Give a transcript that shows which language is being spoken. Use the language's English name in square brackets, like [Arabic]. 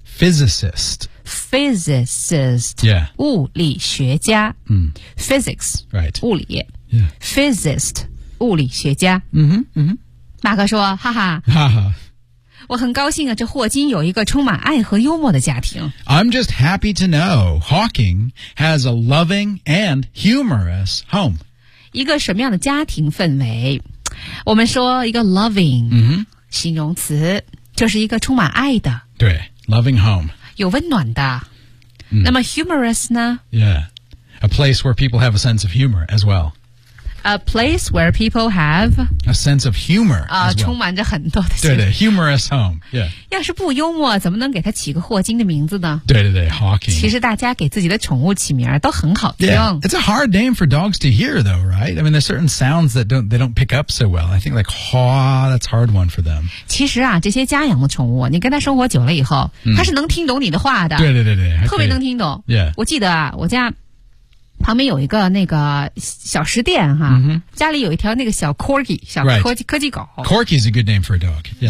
[English] physicist、yeah. [Chinese] 物理学家、 mm. [English] physics、 right. [Chinese] 物理、 [English] yeah. [Chinese] physicist 物理学家、 mm-hmm. Mm-hmm. 马哥说哈哈哈哈我很高兴啊这霍金有一个充满爱和幽默的家庭 [English] I'm just happy to know Hawking has a loving and humorous home [Chinese] 一个什么样的家庭氛围我们说一个 loving、 mm-hmm. 形容词就是一个充满爱的 [English] 对 loving home [Chinese] 有温暖的、嗯、那么 humorous 呢 [English] yeah a place where people have a sense of humor as well a place where people have a sense of humor、 [Chinese] well. 充满着很多的 [English] 对对 humorous home、yeah. [Chinese] 要是不幽默怎么能给他起个霍金的名字呢对对对 Hawking 其实大家给自己的宠物起名都很好听、 [English] yeah. it's a hard name for dogs to hear though right I mean there's certain sounds that they don't pick up so well I think like haw that's a hard one for them [Chinese] 其实啊这些家养的宠物你跟他生活久了以后、嗯、他是能听懂你的话的对对对对特别能听懂 [English] yeah [Chinese] 我记得啊我家旁边有一个那个小食店哈、 mm-hmm. 家里有一条那个小 Corgi 小科技、 [English] right. [Chinese] 科技狗 [English] Corgi is a good name for a dog、yeah.